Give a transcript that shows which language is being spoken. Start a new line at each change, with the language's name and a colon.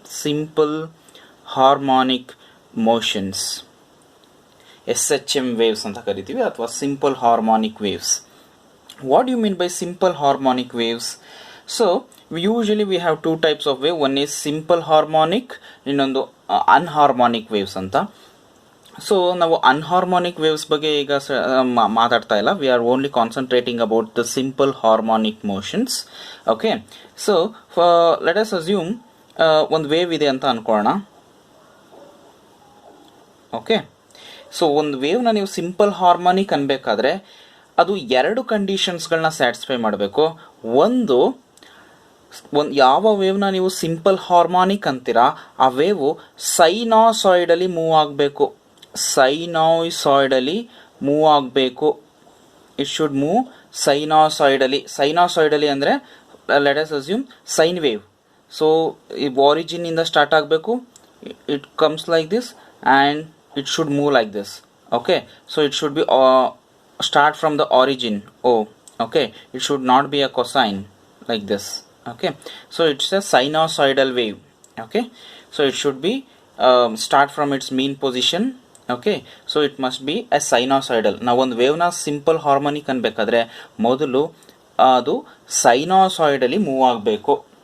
English: Simple harmonic motions, SHM waves
Kannada: anta karitivi, athwa
English: simple harmonic waves. What do you mean by simple harmonic waves? So usually we have two types of wave. One is simple harmonic,
Kannada: ಇನ್ನೊಂದು
English: unharmonic waves anta.
Kannada: So ನಾವು anharmonic waves ಬಗ್ಗೆ ಈಗ ಮಾತಾಡ್ತಾ ಇಲ್ಲ.
English: We are only concentrating about the simple harmonic motions. Okay, so let us assume
Kannada: ಒಂದು wave ಇದೆ ಅಂತ ಅನ್ಕೊಳ್ಳೋಣ. Okay, so ಒಂದು ವೇವ್ನ ನೀವು ಸಿಂಪಲ್ ಹಾರ್ಮೋನಿಕ್ ಅನ್ಬೇಕಾದ್ರೆ ಅದು ಎರಡು ಕಂಡೀಷನ್ಸ್ಗಳನ್ನ ಸ್ಯಾಟಿಸ್ಫೈ ಮಾಡಬೇಕು. ಒಂದು ಯಾವ ವೇವ್ನ ನೀವು ಸಿಂಪಲ್ ಹಾರ್ಮೋನಿಕ್ ಅಂತೀರಾ, ಆ ವೇವು ಸೈನಾಸಾಯ್ಡಲಿ ಮೂವ್ ಆಗಬೇಕು.
English: sinusoidally move
Kannada: ಆಗಬೇಕು.
English: It should move sinusoidally. Sinusoidally ಅಂದರೆ let us assume sine wave. So ಈ origin ಇಂದ start ಆಗಬೇಕು. It comes like this and it should move like this. Okay, so it should be start from the origin. Okay, it should not be a cosine like this. Okay, so it's a sinusoidal wave. Okay, so it should be start from its mean position. Okay, so it must be a sinusoidal.
Kannada: ನಾವು ಒಂದು ವೇವ್ನ simple harmonic ಅನ್ಬೇಕಾದ್ರೆ ಮೊದಲು ಅದು ಸೈನಾಸಾಯ್ಡಲಿ move ಆಗಬೇಕು.